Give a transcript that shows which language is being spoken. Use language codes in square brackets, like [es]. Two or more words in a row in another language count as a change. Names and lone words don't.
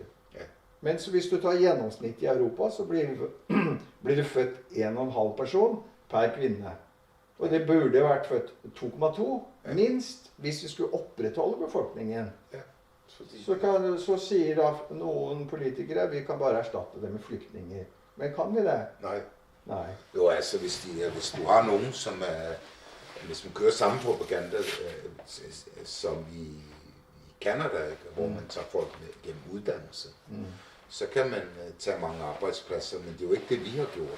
[no] Mens hvis du tar gjennomsnitt i Europa, så blir det født 1,5 person per kvinne. Og det burde vært født 2,2 minst hvis vi skulle opprettholde befolkningen. Så sier da noen politikere vi kan bare erstatte det med flyktninger. Men kan vi det? [da] Nej. Jo, altså hvis du har nogen, som hvis man kører samme propaganda som i Canada, hvor man tager folk med gennem uddannelse, så kan man tage mange arbejdspladser, men det er jo ikke det, vi har gjort.